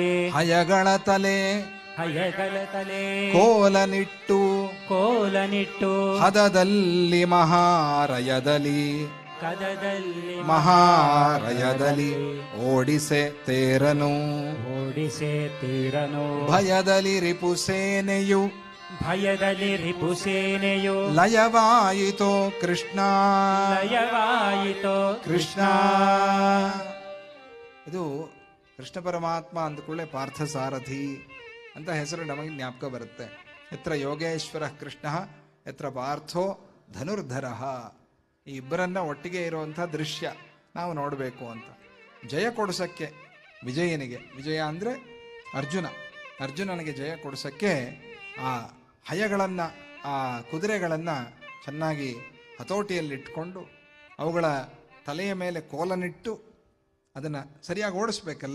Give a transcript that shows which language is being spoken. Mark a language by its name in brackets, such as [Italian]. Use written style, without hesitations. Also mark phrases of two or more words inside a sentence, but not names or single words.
[Kannada] ಹಯಗಳ ತಲೆ ಕೋಲನಿಟ್ಟು ಹದದಲ್ಲಿ ಮಹಾರಯದಲ್ಲಿ ಮಹಾರಯದಲ್ಲಿ ಓಡಿಸೆ ತೇರನು ಭಯದಲ್ಲಿ ರಿಪುಸೇನೆಯು ಲಯವಾಯಿತೋ ಕೃಷ್ಣ. ಕೃಷ್ಣ ಇದು ಕೃಷ್ಣ ಪರಮಾತ್ಮ ಅಂದ್ಕೊಳ್ಳೆ ಪಾರ್ಥಸಾರಥಿ ಅಂತ ಹೆಸರು ನಮಗೆ ಜ್ಞಾಪಕ ಬರುತ್ತೆ. [Sanskrit] ಯತ್ರ ಯೋಗೇಶ್ವರ ಕೃಷ್ಣ ಯತ್ರ ಪಾರ್ಥೋ ಧನುರ್ಧರ. [Kannada] ಈ ಇಬ್ಬರನ್ನ ಒಟ್ಟಿಗೆ ಇರುವಂಥ ದೃಶ್ಯ ನಾವು ನೋಡಬೇಕು ಅಂತ. ಜಯ ಕೊಡಿಸಕ್ಕೆ ವಿಜಯನಿಗೆ, ವಿಜಯ ಅಂದರೆ ಅರ್ಜುನನಿಗೆ ಜಯ ಕೊಡಿಸಕ್ಕೆ ಆ ಹಯಗಳನ್ನು, ಆ ಕುದುರೆಗಳನ್ನು ಚೆನ್ನಾಗಿ ಹತೋಟಿಯಲ್ಲಿಟ್ಕೊಂಡು ಅವುಗಳ ತಲೆಯ ಮೇಲೆ ಕೋಲನಿಟ್ಟು ಅದನ್ನು ಸರಿಯಾಗಿ ಓಡಿಸ್ಬೇಕಲ್ಲ.